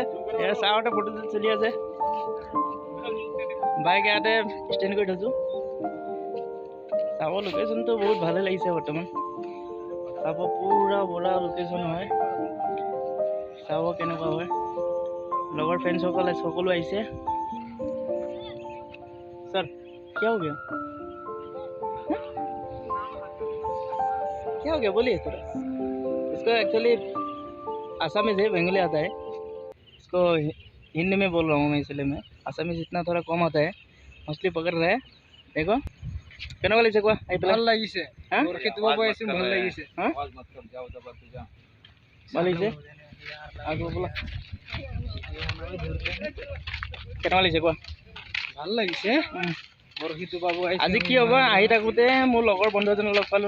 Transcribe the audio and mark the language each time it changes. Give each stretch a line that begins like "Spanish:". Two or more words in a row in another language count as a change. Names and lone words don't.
Assamese: চাহতে ফটোশ্বুট চলি আছে। বাইক ইয়াতে ষ্টেণ্ড কৰি থৈছোঁ। চাব লোকেশ্যনটো বহুত ভালে লাগিছে বৰ্তমান। চাব পুৰা বৰা লোকেশ্যন হয়, চাব কেনেকুৱা হয়। লগৰ ফ্ৰেণ্ডসকলে সকলো আহিছে।
Hindi: सर क्या हो गया, क्या हो गया बोलिए थोड़ा। इसको एक्चुअली आसामीज है, बंगाली आता है। इसको हिंदी में बोल रहा हूँ मैं, इसलिए मैं आसामीज इतना थोड़ा कम आता है। मछली पकड़ रहा है, देखो
Assamese: কেনেকুৱা লাগিছে কোৱা। ভাল লাগিছে, ভাল লাগিছে, ভাল লাগিছে। আকৌ বোলা কেনেকুৱা লাগিছে কোৱা। ভাল লাগিছে। আজি কি হ'ব, আহি থাকোঁতে মোৰ লগৰ বন্ধু এজনক লগ পালোঁ।